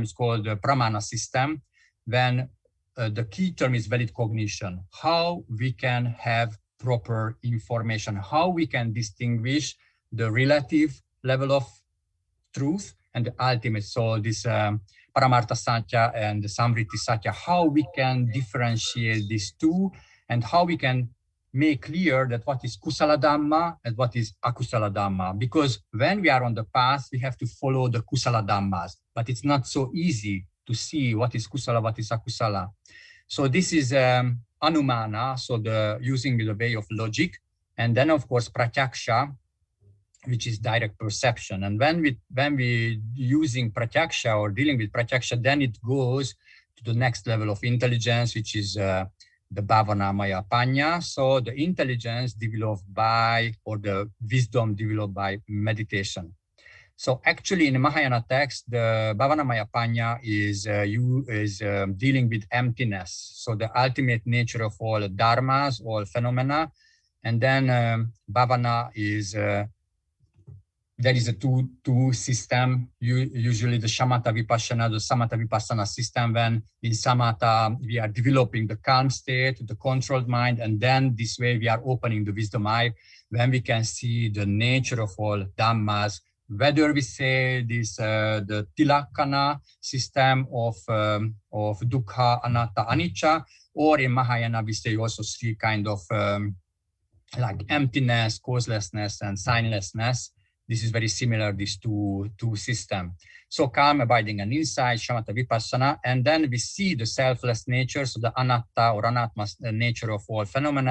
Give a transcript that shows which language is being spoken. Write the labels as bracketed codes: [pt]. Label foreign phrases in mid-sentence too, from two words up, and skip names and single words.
[en] It's called the Pramana system, when the key term is valid cognition, how we can have proper information, how we can distinguish the relative level of truth and the ultimate. So this [sa] परमार्थ सत्य [en] and the [sa] संवृति सत्य, [en] how we can differentiate these two, and how we can make clear that what is [pi] kusala dhamma [en] and what is [pi] akusala dhamma. [en] Because when we are on the path, we have to follow the [pi] kusala dhammas, [en] but it's not so easy to see what is kusala, what is akusala. So this is anumana, so using the way of logic, and then of course pratyaksha, which is direct perception. And when we using pratyaksha or dealing with pratyaksha, then it goes to the next level of intelligence, which is the [pi] bhavana maya panya. [en] So the intelligence developed by, or the wisdom developed by meditation. So actually in the Mahayana text, the [pi] bhavana maya panya [en] is dealing with emptiness. So the ultimate nature of all dharmas, all phenomena. And then bhavana is, there is a two system, usually the [pi] shamatha vipassana, [en] the [pi] samatha vipassana [en] system. When in samatha, we are developing the calm state, the controlled mind, and then this way we are opening the wisdom eye, when we can see the nature of all dhammas, whether we say this, the tilakkhana system of [pi] dukkha, anatta, anicca, [en] or in Mahayana, we say also three kind of like emptiness, causelessness, and signlessness. This is very similar, these two systems. So calm, abiding, and insight, [pi] shamatha vipassana, [en] and then we see the selfless nature, so the anatta or anatma nature of all phenomena.